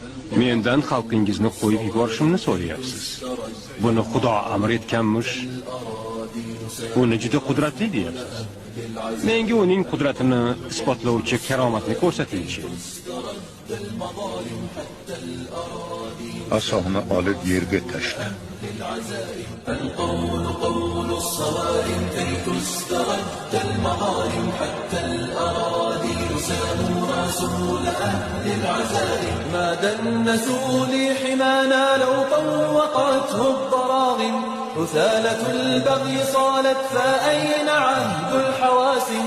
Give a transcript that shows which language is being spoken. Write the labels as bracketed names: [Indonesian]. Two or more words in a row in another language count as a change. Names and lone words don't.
[Uzbek] mendan xalqingizni qo'yib yuborishimni so'rayapsiz. Buni Xudo amr etganmish. Uni juda qudratli deyapsiz. Menga uning qudratini isbotlovchi karomatni ko'rsatingchi. Asoni olib yerga tashla. [Arabic] ما دنسوا لي حمانا لو طوقته الضراغم، رسالة البغي صالت فأين عهد الحواسم؟